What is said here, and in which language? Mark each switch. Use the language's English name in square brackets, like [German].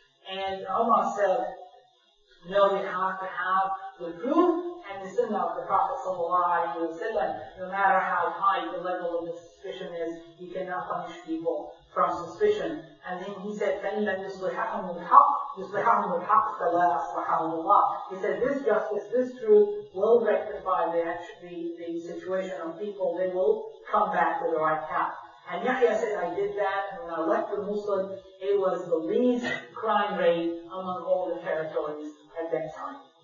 [English] And Umar said, no, you have to have the proof and the sunnah of the Prophet ﷺ. No matter how high the level of the suspicion is, you cannot punish people from suspicion. And then he said, [Arabic] فَإِنْ لَمْ يُصْلِحَهُمُ الْحَقِّ فَلَا أَصْلَحَهُمُ اللَّهُ. [English] He said, this justice, this truth will rectify the situation of people. They will come back to the right path. And Yahya said, I did that, and when I left the Muslim, it was the least crime rate among all the territories at that time.